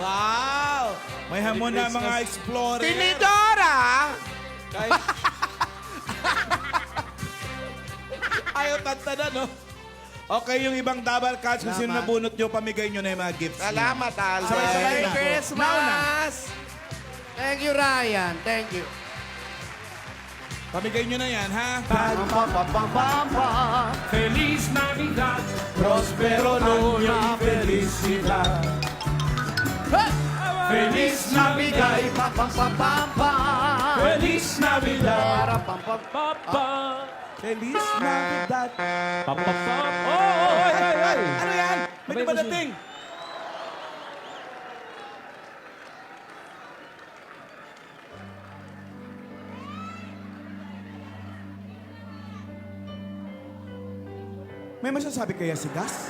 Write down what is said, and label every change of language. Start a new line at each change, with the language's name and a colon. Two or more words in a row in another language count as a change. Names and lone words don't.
Filipino: Wow! May hamon na mga explorer. Tinidora!
Cebuano: Ayaw tanta na, no?
Filipino: Okay, yung ibang
English: double cards,
Filipino: kung sino nabunot nyo, pamigay nyo na yung mga gifts. Salamat, Alden. Sabay-sabay
English: Merry
Filipino: na.
English: Christmas! Thank you, Ryan. Thank you.
Filipino: Pamigay nyo na yan, ha? Pam, pam, pam, pam, pam, pam.
Spanish: Feliz Navidad, prospero año y felicidad. Feliz Navidad, Ay, pam, pam, pam, pam, pam. Feliz Navidad. Para, pam, pam, pam. Feliz Navidad. Pam-pam-pam. Oh, ay.
Filipino: Ano yan? May Abay, dumadating. May masasabi kaya si Gas?